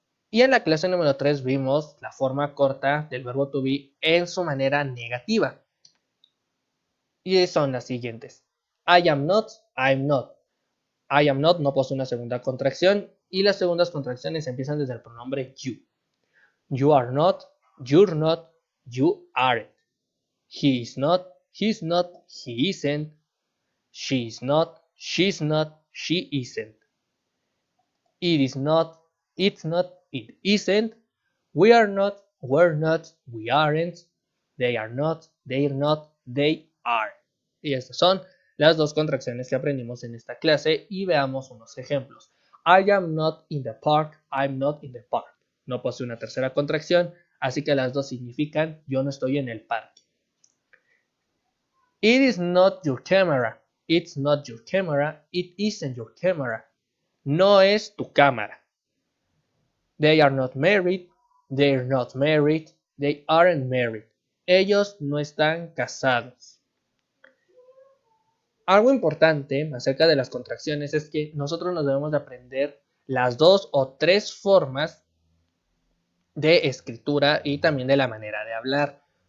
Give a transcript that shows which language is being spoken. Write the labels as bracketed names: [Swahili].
[Spanish] Y en la clase número 3 vimos la forma corta del verbo to be en su manera negativa. Y son las siguientes. [English] I am not, I'm not. I am not [Spanish] no posee una segunda contracción y las segundas contracciones empiezan desde el pronombre you. [English] You are not, you're not, you aren't. He is not, he's not, he isn't. She is not, she's not, she isn't. It is not, it's not, it isn't. We are not, we're not, we aren't. They are not, they're not, they are. [Spanish] Y estas son las dos contracciones que aprendimos en esta clase y veamos unos ejemplos. [English] I am not in the park, I'm not in the park. [Spanish] No posee una tercera contracción, así que las dos significan yo no estoy en el parque. [English] It is not your camera, it's not your camera, it isn't your camera. [Spanish] No es tu cámara. [English] They are not married, they're not married, they aren't married. [Spanish] Ellos no están casados. Algo importante acerca de las contracciones es que nosotros nos debemos de aprender las dos o tres formas de escritura y también de la manera de hablar.